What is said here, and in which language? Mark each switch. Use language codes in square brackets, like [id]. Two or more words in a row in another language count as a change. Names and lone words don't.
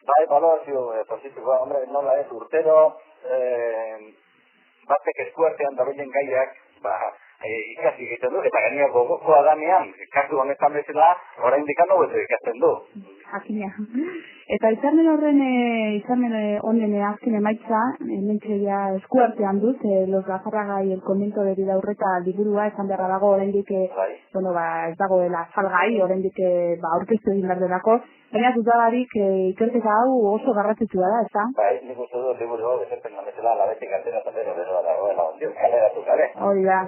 [eu] Bai, balorazio positiboa, nola ez urtero, batek eskuartean dagoen gaiak, ikasi egiten du, eta gainera gogokoa danean, kasu honetan bezala, oraindik hobeto ikasten du. Jakina. Eta hitzarmen honen azken emaitza, hementxeia eskuartean dut, Los Lazárraga y el comento de Bidaurreta liburua, esan beharra dago oraindik ez dagoela salgai, oraindik aurkeztu egin behar delako, baina dudalarik ikerketa hau oso garrantzitsua da, ezta? Bai, nik uste dut liburu hau, ezepen bezala, labetik atera eta bero dagoela, ondio, kaleratu gabe.